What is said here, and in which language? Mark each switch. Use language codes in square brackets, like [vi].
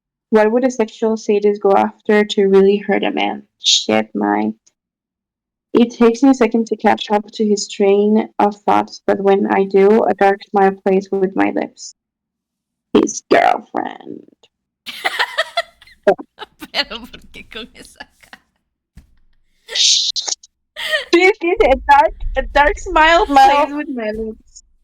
[en] What would a sexual sadist go after to really hurt a man? Shit, my. It takes me a second to catch up to his train of thoughts, but when I do, a dark smile plays with my lips. His girlfriend. [es] pero ¿por qué con esa cara? [en] This is a dark smile plays with my lips.